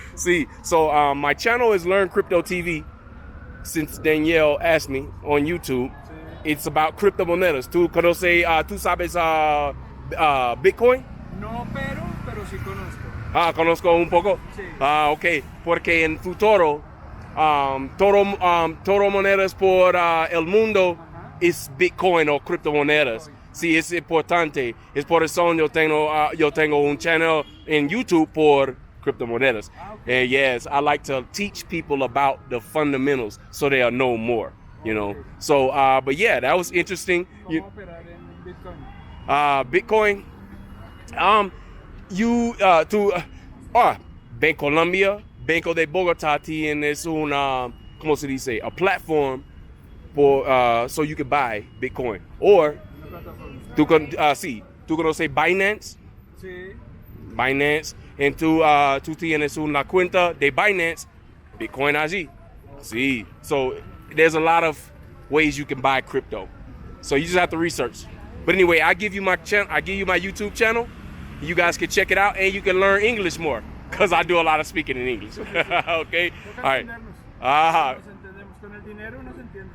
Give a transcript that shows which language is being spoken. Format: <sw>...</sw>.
<en>See, so my channel is Learn Crypto TV. Since Danielle asked me on YouTube, it's about cryptomonedas.</en> <es>¿Tú conoces, tú sabes Bitcoin? No, pero sí conozco. Conozco un poco. Sí. Ok. Porque en futuro, todo monedas por el mundo es Bitcoin o criptomonedas. Sí, es importante. Es por eso yo tengo un channel en YouTube por criptomonedas.</es> <en>And yes, I like to teach people about the fundamentals so they'll know more, you know. So, but yeah, that was interesting.</en> <es>¿Cómo operar en Bitcoin? Bitcoin. Bancolombia, Banco de Bogotá tienes una, ¿cómo se dice?</es> <en>A platform for so you can buy Bitcoin.</en> <es>Or tú conoces Binance. Sí. Binance, and tú tienes una cuenta de Binance, Bitcoin allí. Sí.</es> <en>So there's a lot of ways you can buy crypto. So you just have to research. But anyway, I give you my YouTube channel. You guys can check it out, and you can learn English more, because I do a lot of speaking in English. Okay? All right.</en> <es>Nos entendemos con el dinero, nos entiende.</es>